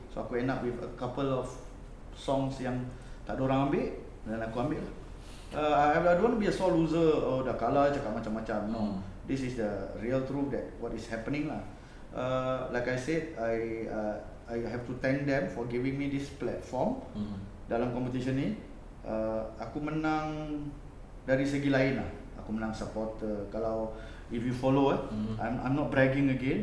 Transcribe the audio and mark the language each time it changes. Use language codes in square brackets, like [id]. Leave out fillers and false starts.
[ms] So aku [en] end up with a couple of songs [ms] yang tak ada orang ambil, dan aku ambil lah. [en] I don't want to be a sore loser. [ms] Dah kalah cakap macam-macam. [en] No, this is the real truth that what is happening lah. Like I said, I have to thank them for giving me this platform [ms] dalam competition ni. Aku menang dari segi lain lah. Aku menang supporter. [en] Kalau if you follow, I'm not bragging again.